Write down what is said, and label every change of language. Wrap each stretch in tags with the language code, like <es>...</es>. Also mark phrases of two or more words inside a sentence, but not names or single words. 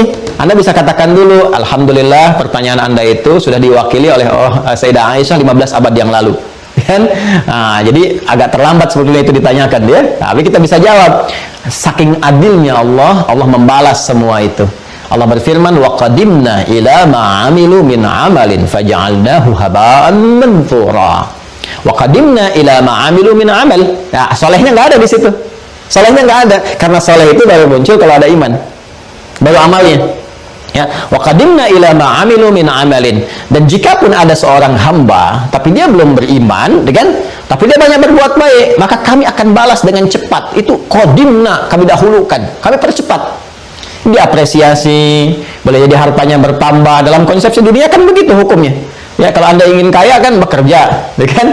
<id>Anda bisa katakan dulu, alhamdulillah pertanyaan Anda itu sudah diwakili oleh Sayyidah Aisyah 15 abad yang lalu. Kan? Nah, jadi agak terlambat sebetulnya itu ditanyakan dia. Tapi kita bisa jawab. Saking adilnya Allah, Allah membalas semua itu. Allah berfirman,</id> <ar>وقدمنا إلى ما عملوا من عمل فجعلناه هباء منثورا. وقدمنا إلى ما عملوا من عمل.</ar> <id>Nah, solehnya nggak ada di situ. Solehnya nggak ada, karena soleh itu baru muncul kalau ada iman, baru amalnya. Ya,</id> <ar>وقدمنا إلى ما عملوا من عمل.</ar> <id>Dan jikapun ada seorang hamba tapi dia belum beriman, kan? Tapi dia banyak berbuat baik, maka kami akan balas dengan cepat. Itu qadimna, kami dahulukan, kami percepat. Diapresiasi, boleh jadi hartanya bertambah. Dalam konsepsi dunia kan begitu hukumnya. Ya, kalau Anda ingin kaya kan bekerja, kan?</id>